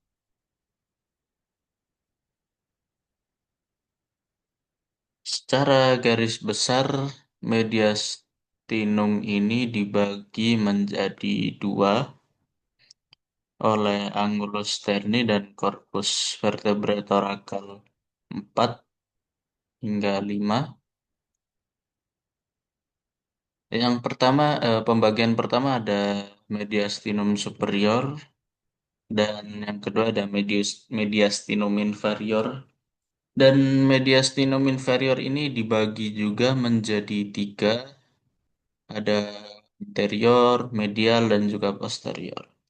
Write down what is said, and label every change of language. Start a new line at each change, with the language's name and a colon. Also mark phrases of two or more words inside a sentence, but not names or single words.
Indonesian: Secara garis besar, mediastinum ini dibagi menjadi dua oleh
Latin: angulus sterni
Indonesian: dan
Latin: corpus vertebrae thoracal
Indonesian: 4 hingga 5. Yang pertama, pembagian pertama ada mediastinum superior dan yang kedua ada mediastinum inferior. Dan mediastinum inferior ini dibagi juga menjadi tiga, ada anterior, medial, dan juga posterior.